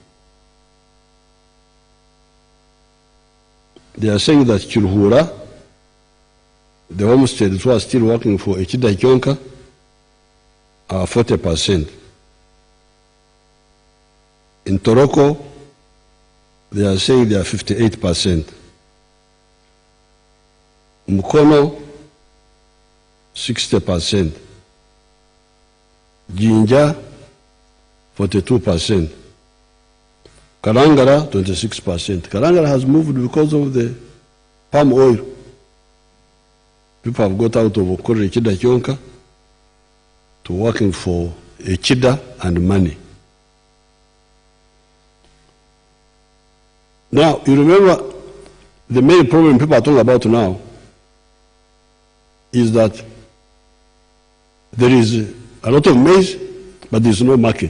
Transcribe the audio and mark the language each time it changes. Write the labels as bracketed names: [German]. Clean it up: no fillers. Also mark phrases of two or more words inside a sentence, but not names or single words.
[English] They are saying that Chulhura, the homesteads who are still working for [Nyankole] Chida Chonka, [English] are 40%. In Toroko, they are saying they are 58%. Mukono, 60%. Jinja, 42%. Karangara, 26%. Karangara has moved because of the palm oil. People have got out of [Nyankole] Okore Chida Chonka [English] to working for a chida and money. Now, you remember the main problem people are talking about now is that there is a lot of maize, but there is no market.